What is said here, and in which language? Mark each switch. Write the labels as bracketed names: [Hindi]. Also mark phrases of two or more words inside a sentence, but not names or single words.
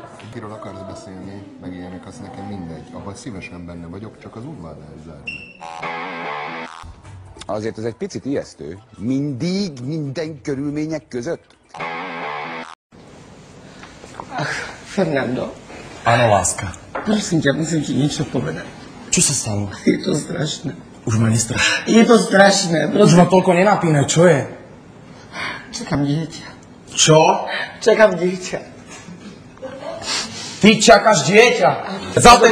[Hungarian] Kiről akarsz beszélni, meg ilyenek, az nekem mindegy. Abban szívesen benne vagyok, csak az udvarnál zárni. Azért ez egy picit ijesztő. Mindig, minden körülmények között? [Slovak] Fernando, Áno, láska. prosím ťa, musím ti niečo povedať. Čo sa stalo? Je to strašné. Už ma nestraš. Je to strašné, Už ma toľko nenapínaj, čo je? Čakám dieťa. Čo? Čakám dieťa. Ty čakáš dieťa. Za ten